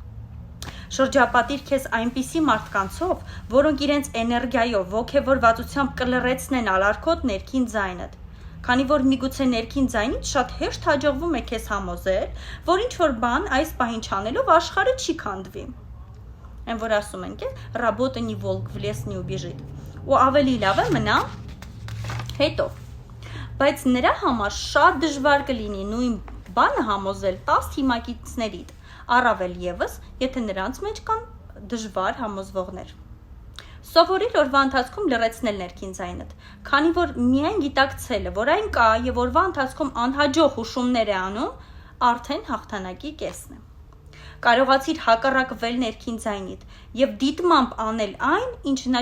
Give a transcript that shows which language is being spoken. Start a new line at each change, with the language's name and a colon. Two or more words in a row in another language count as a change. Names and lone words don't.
Armenian: Շրջապատիր քեզ այնպիսի մարդկանցով, որոնք իրենց էներգիայով, ոգևորվածությամբ կլռեցնեն ալարկոտ ներքին ձայնդ, քանի որ միգուցե ներքին ձայնից շատ հեշտ հաջողվում է քեզ համոզել, որ ինչ-որ բան այս պահին չանելով աշխարհը չի քանդվի։ Այն որ ասում են,
Russian: «Работа не волк, в лес не убежит»,
Armenian: ու ավելի լավ է մնա հետո։ Բայց նրա համար շատ դժվար կլինի նույն բանը համոզել 10 թիմակիցներիդ, առավել ևս, եթե նրանց մեջ կան դժվար համոզվողներ։ Սովորիր օրվա ընթացքում լռեցնել ներքին ձայնդ, քանի որ միայն գիտակցելը, որ այն կա եւ օրվա ընթացքում անհաջող հուշումներ է անում, արդեն հաղթանակի կեսն է։ Կարողացիր հակառակվել ներքին ձայնիդ եւ դիտմամբ անել այն, ինչ նա